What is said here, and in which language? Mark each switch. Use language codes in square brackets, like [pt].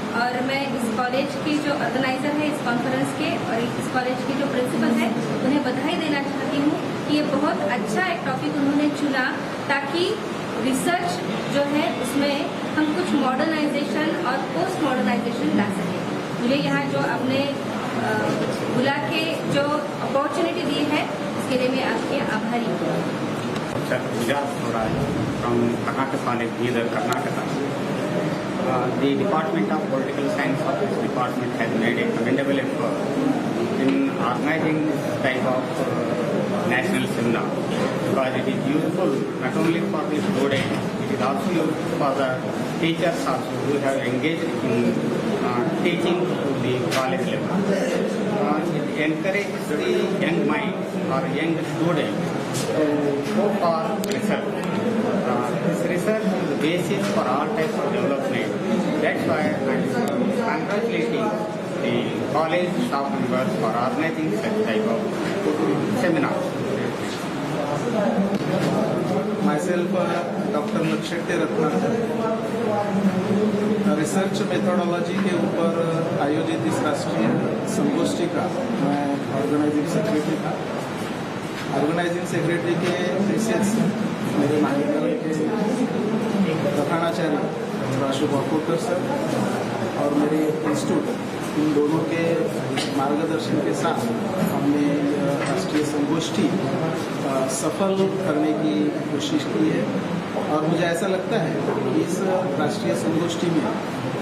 [hi] और मैं इस कॉलेज की जो ऑर्गेनाइजर है इस कॉन्फ्रेंस के और इस कॉलेज की जो प्रिंसिपल है उन्हें बधाई देना चाहती हूँ कि ये बहुत अच्छा एक टॉपिक उन्होंने चुना, ताकि रिसर्च जो है उसमें हम कुछ मॉडर्नाइजेशन और पोस्ट मॉडर्नाइजेशन ला सकें। मुझे यहाँ जो आपने बुला के जो अपॉर्चुनिटी दी है उसके लिए मैं आपके आभारी हूँ। [en] From Karnataka College, Bidar, Karnataka. The Department of Political Science of this department has made a commendable effort in organizing this type of national seminar, because it is useful not only for the students, it is also useful for the teachers also who have engaged in teaching to the college level. It encourages the young mind or young students to go for research. This research is the basis for all types of development. That's why I am congratulating the college staff members for organizing such type of seminars. Myself, Dr. [hi] Lakshya Ratnakar, research methodology के ऊपर आयोजित इस राष्ट्रीय संगोष्ठी का मैं organising secretary था। Organising secretary के विशेष मेरे महाविद्यालय के प्रधानाचार्य अशोक वाकोड़कर सर और मेरे इंस्टीट्यूट, इन दोनों के मार्गदर्शन के साथ हमने राष्ट्रीय संगोष्ठी सफल करने की कोशिश की है। और मुझे ऐसा लगता है कि इस राष्ट्रीय संगोष्ठी में